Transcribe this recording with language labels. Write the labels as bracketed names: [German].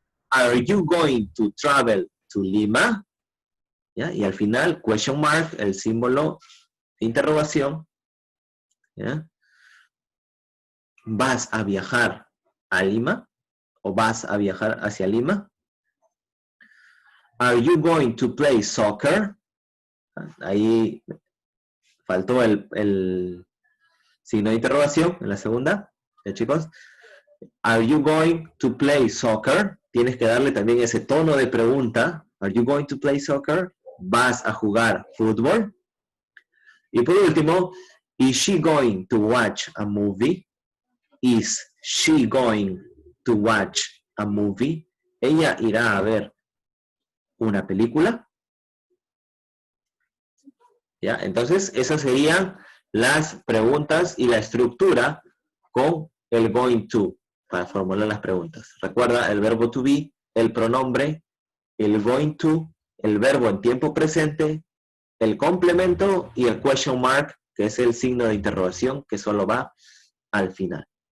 [English] Are you going to travel to Lima? [Spanish] ¿Ya? Y al final, question mark, el símbolo de interrogación. ¿Ya? ¿Vas a viajar a Lima? ¿O vas a viajar hacia Lima? [English] Are you going to play soccer? [Spanish] Ahí faltó el signo de interrogación en la segunda. [English] Chicos, are you going to play soccer? [Spanish] Tienes que darle también ese tono de pregunta. [English] Are you going to play soccer? [Spanish] ¿Vas a jugar fútbol? Y por último, [English] is she going to watch a movie? Is she going to watch a movie? [Spanish] ¿Ella irá a ver una película? ¿Ya? Entonces, esas serían las preguntas y la estructura con el going to para formular las preguntas. Recuerda el verbo to be, el pronombre, el going to, el verbo en tiempo presente, el complemento y el question mark, que es el signo de interrogación que solo va al final.